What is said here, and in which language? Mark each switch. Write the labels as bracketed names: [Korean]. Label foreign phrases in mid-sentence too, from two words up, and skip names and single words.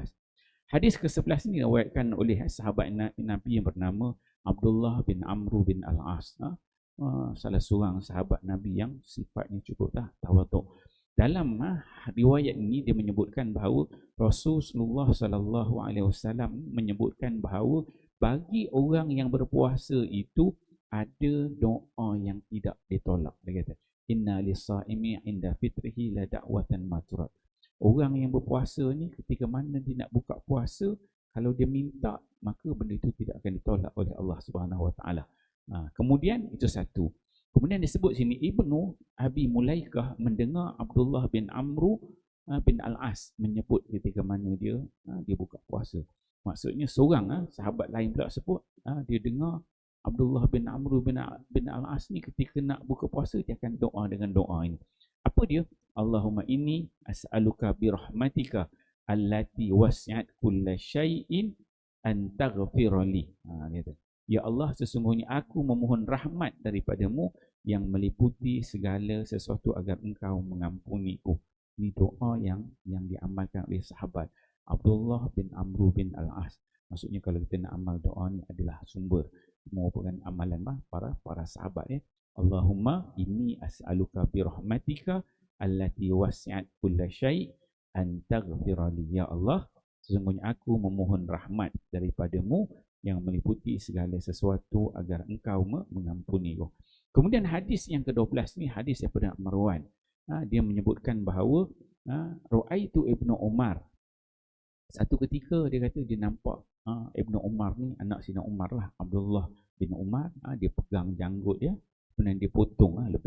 [Malay] Hadis ke-11 ini diriwayatkan oleh sahabat Nabi yang bernama Abdullah bin Amru bin Al-As, salah seorang sahabat Nabi yang sifatnya cukup tawaduk. Dalam riwayat ini dia menyebutkan bahawa Rasulullah [Arabic] صلى الله عليه وسلم [Malay] menyebutkan bahawa bagi orang yang berpuasa itu ada doa yang tidak ditolak. Dia kata, [Arabic] إن للصائم عند فطره لدعوة ما ترد. [Malay] Orang yang berpuasa ni ketika mana dia nak buka puasa, kalau dia minta, maka benda itu tidak akan ditolak oleh Allah [Arabic] سبحانه وتعالى. [Malay] Kemudian itu satu. Kemudian disebut sini Ibnu Abi Mulaikah mendengar Abdullah bin Amru bin Al-As menyebut ketika mana dia buka puasa. Maksudnya seorang sahabat lain pula sebut dia dengar Abdullah bin Amru bin Al-As ni ketika nak buka puasa dia akan doa dengan doa ini. Apa dia? [Arabic] اللهم إني أسألك برحمتك التي وسعت كل شيء أن تغفر لي. [Malay] Ya Allah, sesungguhnya aku memohon rahmat daripadamu yang meliputi segala sesuatu agar engkau mengampuniku. Ini doa yang diamalkan oleh sahabat Abdullah bin Amr bin Al-As. Maksudnya kalau kita nak amal doa ni adalah sumber merupakan amalan para sahabat ya. [Arabic] اللهم إني أسألك برحمتك التي وسعت كل شيء أن تغفر لي، يا الله, [Malay] sesungguhnya aku memohon rahmat daripadamu yang meliputi segala sesuatu agar engkau mengampuni aku. Kemudian hadis yang ke-12 ni hadis daripada Marwan. Dia menyebutkan bahawa Ru'aitu Ibnu Umar. Satu ketika dia kata dia nampak Ibnu Umar ni, anak Sina Umar lah, Abdullah bin Umar, dia pegang janggut dia, kemudian dia potong lebih.